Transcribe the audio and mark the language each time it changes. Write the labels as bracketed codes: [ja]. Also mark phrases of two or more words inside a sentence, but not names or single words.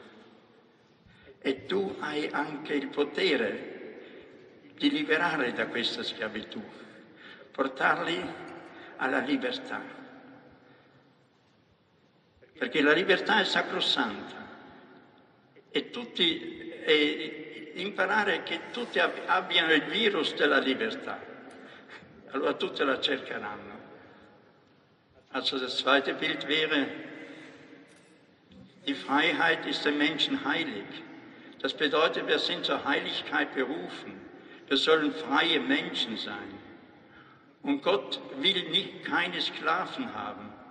[it] e tu hai anche il potere di liberare da questa schiavitù, portarli alla libertà, perché la libertà è sacrosanta e imparare che tutti abbiano il virus della libertà, allora tutti la cercheranno. [de] Also das zweite Bild wäre, die Freiheit ist den Menschen heilig. Das bedeutet, wir sind zur Heiligkeit berufen. Wir sollen freie Menschen sein. Und Gott will keine Sklaven haben.